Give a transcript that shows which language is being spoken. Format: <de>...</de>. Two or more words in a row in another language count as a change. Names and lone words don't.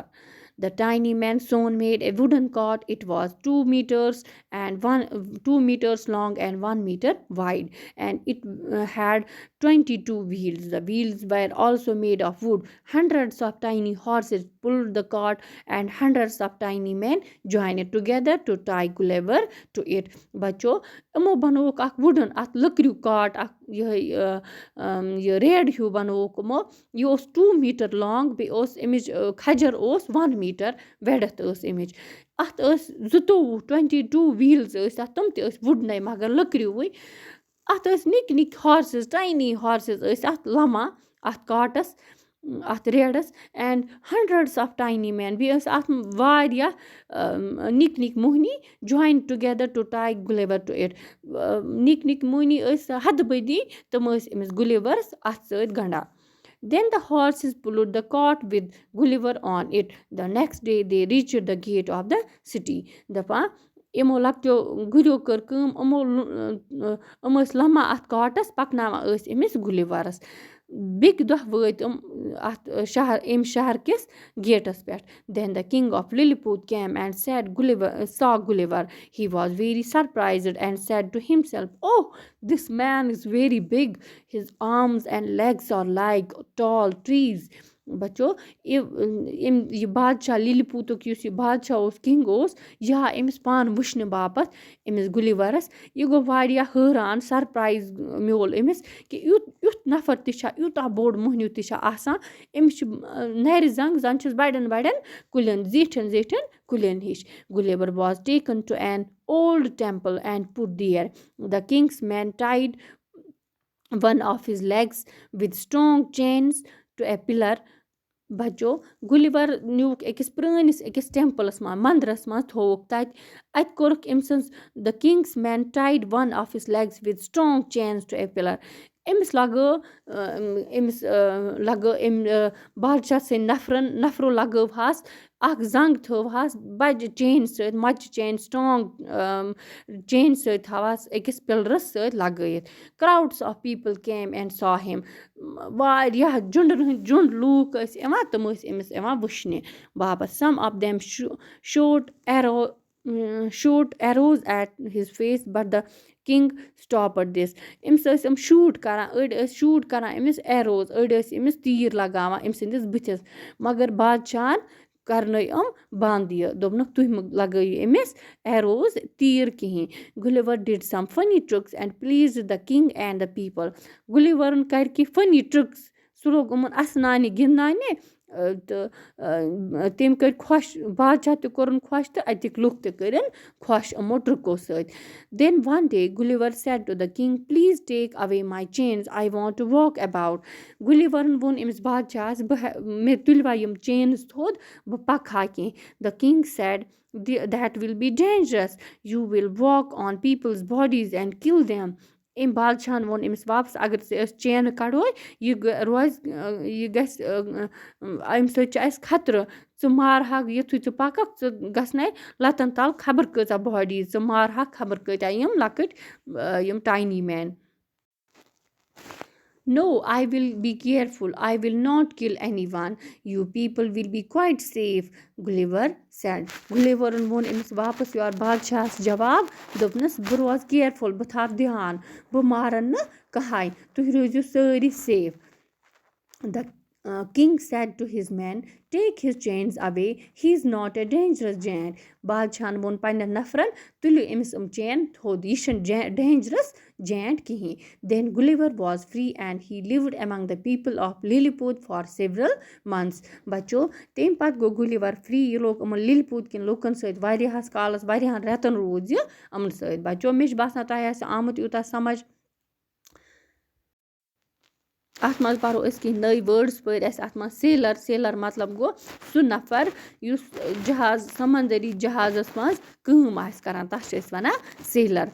<en>The tiny man soon made a wooden cart. It was 2 meters and 2 meters long and 1 meter wide, and it had 22 wheels. The wheels were also made of wood. Hundreds of tiny horses pulled the cart, and hundreds of tiny men joined together to tie Gulliver to it.</en> <ks>بچو یِمو بنووُکھ اکھ وُڈن اَتھ لٔکریوٗ کاٹ اکھ یہِ ریڈ ہیوٗ بنووُکھ یِمو یہِ اوس 2</ks> <en>meter long</en> <ks>بیٚیہِ اوس اَمِچ کھجر اوس 1</ks> <en>meter width</en> <ks>ٲس اَمِچ اَتھ ٲسۍ 22 ویٖلز ٲسۍ اَتھ تِم تہِ ٲسۍ وُڈنَے مگر لٔکریوٗوٕے اَتھ ٲسۍ نِکۍ نِکۍ ہارسِز</ks> <en>tiny horses</en> <ks>ٲسۍ اَتھ لمان اَتھ کاٹَس اَتھ ریڈَس</ks> <en>and hundreds of tiny men</en> <ks>بیٚیہِ ٲسۍ اَتھ واریاہ نِکۍ نِکۍ موٚہنی</ks> <en>join together to tie Gulliver to it</en> <ks>نِکۍ نِکۍ موٚہنی ٲسۍ ہَتہٕ بٔدی تِم ٲسۍ أمِس گُلِورَس اَتھ سۭتۍ گنٛڈان.</ks> <en>Then the horses pulled the cart with Gulliver on it. The next day they reached the gate of the city.</en> <ks>دَپان یِمو لۄکٹیو گُریو کٔر کٲم یِم ٲسۍ لَمان اَتھ کاٹَس پَکناوان ٲسۍ أمِس گُلِورَس بیٚکہِ دۄہ وٲتۍ یِم اَتھ شہر اَمہِ شہر کِس گیٹَس پٮ۪ٹھ.</ks> <en>Then the king of Lilliput came and saw Gulliver. He was very surprised and said to himself, "Oh, this man is very big. His arms and legs are like tall trees."</en> <ks>بچو یہِ بادشاہ لِلِپوٗتُک یُس یہِ بادشاہ اوس کِنٛگ اوس یہِ آو أمِس پانہٕ وٕچھنہٕ باپتھ أمِس گُلِورَس یہِ گوٚو واریاہ حٲران سرپرایز میول أمِس کہِ یُتھ نفر تہِ چھا یوٗتاہ بوٚڑ موٚہنیوٗ تہِ چھا آسان أمِس چھُ نَرِ زنٛگ زَن چھِس بَڑٮ۪ن بَڑٮ۪ن کُلٮ۪ن زیٖٹھٮ۪ن زیٖٹھٮ۪ن کُلٮ۪ن ہِش.</ks> <en>Gulliver was taken to an old temple and put there. The king's men tied one of his legs with strong chains to a pillar.</en> <ks>بچو گُلِور نیوٗکھ أکِس ٹٮ۪مپلَس منٛز مندرَس منٛز تھووُکھ اَتہِ کوٚرُکھ أمۍ سٕنٛز</ks> <en>the king's man tied one of his legs with strong chains to a pillar.</en> <ks>أمِس لگٲو أمۍ بادشاہ سٕنٛدۍ نفرو لگٲوہَس اکھ زنٛگ تھٲوہَس بَجہِ چینہِ سۭتۍ مۄچہِ چینہِ سٹرانگ چینہِ سۭتۍ تھاوہَس أکِس پِلرَس سۭتۍ لگٲیِتھ.</ks> <en>Crowds of people came and saw him.</en> <ks>واریاہ جُنڈَن ہٕنٛدۍ جُنٛڈ لوٗکھ ٲسۍ یِوان تِم ٲسۍ أمِس یِوان وٕچھنہِ باپتھ.</ks> <en>Some of them shoot arrows at his face, but the king stopped this.</en> <ks>أمِس ٲسۍ یِم شوٗٹ کران أڑۍ ٲسۍ شوٗٹ کران أمِس ایروز أڑۍ ٲسۍ أمِس تیٖر لگاوان أمۍ سٕنٛدِس بٕتھِس مگر بادشاہن کرنٲے بنٛد یہِ دوٚپنکھ تُہۍ مہٕ لگٲیِو أمِس ایروز تیٖر کِہیٖنۍ.</ks> <en>Gulliver did some funny tricks and pleased the king and the people.</en> <ks>گُلِورن کَرِ کینٛہہ</ks> <en>funny tricks</en> <ks>سُہ لوگ یِمن اَسناونہِ گِنٛدناونہِ تہٕ تٔمۍ کٔرۍ خۄش بادشاہ تہِ کوٚرُن خۄش تہٕ اَتِکۍ لُکھ تہِ کٔرِنۍ خۄش یِمو ٹرٛکو سۭتۍ.</ks> <en>Then one day Gulliver said to the king, "Please take away my chains. I want to walk about."</en> <ks>گُلِورن ووٚن أمِس بادشاہس مےٚ تُلوا یِم چینٕز تھوٚد بہٕ پَکہٕ ہا کینٛہہ.</ks> <en>The king said, "That will be dangerous. You will walk on people's bodies and kill them."</en> <ks>أمۍ بادشاہن ووٚن أمِس واپس اگر ژٕ أسۍ چینہٕ کڑوے یہِ گژھِ اَمہِ سۭتۍ چھُ اَسہِ خطرٕ ژٕ مارہاکھ یِتھُے ژٕ پَککھ ژٕ گژھنَے لَتَن تل خبر کۭژاہ باڈی ژٕ مارہاکھ خبر کۭتیاہ یِم لۄکٕٹۍ یِم</ks> <en>tiny men. No, I will be careful. I will not kill anyone. You people will be quite safe, Gulliver said.</en> <ks>گُلِورن ووٚن أمِس واپس یور بادشاہس جواب دوٚپنَس بہٕ روزٕ کیرفُل بہٕ تھاو دھیان بہٕ مارن نہٕ کٕہٕنۍ تُہۍ روٗزِو سٲری سیف.</ks> <en>king said to his men, take his chains away, he is not a dangerous giant.</en> <ks>بادشاہن ووٚن پنٛنٮ۪ن نفرن تُلِو أمِس چین تھوٚد یہِ چھُنہٕ</ks> <en>dangerous giant</en> <ks>کِہیٖنۍ.</ks> <en>Then Gulliver was free and he lived among the people of Lilliput for several months.</en> <ks>بچو تمہِ پتہٕ گوٚو گُلِور فرٛی یہِ لوگ یِمن لِلپوٗت کٮ۪ن لُکن سۭتۍ واریاہس کالس واریاہن رٮ۪تن روٗد یہِ یِمن سۭتۍ. بچو مےٚ چھُ باسان تۄہہِ آسہِ آمُت یوٗتاہ سمجھ. اَتھ منٛز پَرو أسۍ کینٛہہ نٔے وٲڈٕس پٔرۍ اَسہِ اَتھ منٛز سیلر مطلب گوٚو سُہ نفر یُس جہاز سمنٛدٔری جہازَس منٛز کٲم آسہِ کران تَتھ چھِ أسۍ وَنان سیلر.</ks>